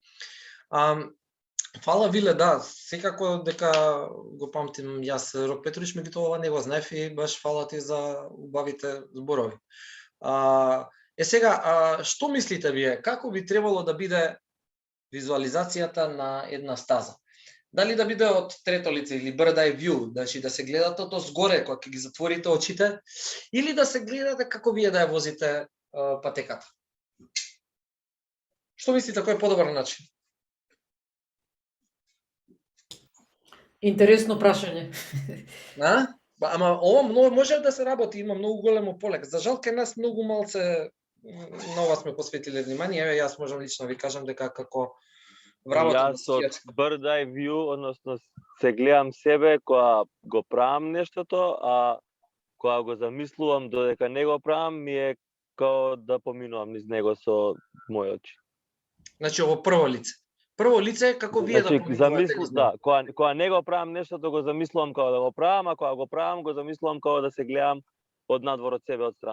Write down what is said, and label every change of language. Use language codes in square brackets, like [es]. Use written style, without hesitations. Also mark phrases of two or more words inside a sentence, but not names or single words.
[mk] Фала Виле, да, секако дека го памтим јас Рок Петровиќ, меѓутоа ова не го знаев и баш фала ти за убавите зборови. Сега, што мислите вие, како би требало да биде визуализацијата на една стаза? Дали да биде од трето лице или [en] bird eye view, [mk] значи да се гледате од згоре кога ќе ги затворите очите, или да се гледате како вие да ја возите патеката? Што мислите, кој е подобар начин? Интересно прашање. Ама ова многу може да се работи, има многу големо поле. За жал кај нас многу малце на ова сме посветиле внимание. Еве јас можам лично ви кажам дека како вработам Јас од [en] bird eye view, [mk] односно се гледам себе кога го правам нештото, а кога го замислувам додека не го правам, ми е као да поминувам низ него со мои очи. Значи ово прво лице. Прво лице како вие да поминувате низ него. Да, кога не го правам нештото, го замислувам како да го правам, а кога го правам, го замислувам како да се гледам од надвор од себе, од страна.